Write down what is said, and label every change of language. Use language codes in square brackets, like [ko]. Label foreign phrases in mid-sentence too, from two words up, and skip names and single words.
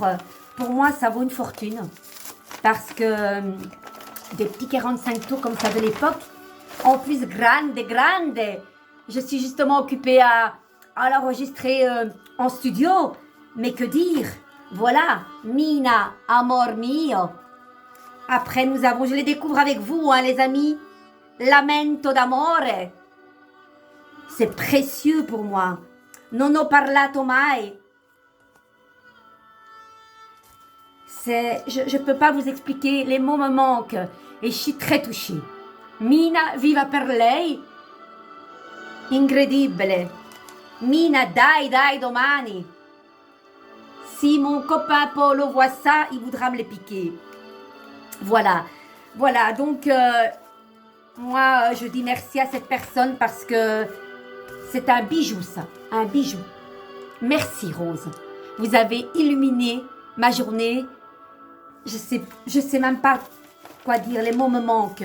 [fr] Pour moi, ça vaut une fortune parce que des petits 45 tours comme ça de l'époque, en plus grande. Je suis justement occupée à l'enregistrer en studio. Mais que dire? Voilà, [it] Mina, amor mio. [fr] Après, je les découvre avec vous, hein, les amis. [it] Lamento d'amore. [fr] C'est précieux pour moi. [it] Non ho parlato mai. [fr] Je ne peux pas vous expliquer, les mots me manquent. Et je suis très touchée. [it] Mina, viva per lei. Incredibile. Mina, dai, domani. [fr] Si mon copain Polo voit ça, il voudra me les piquer. Voilà, donc moi je dis merci à cette personne parce que c'est un bijou ça, un bijou. Merci Rose, vous avez illuminé ma journée, je sais même pas quoi dire, les mots me manquent.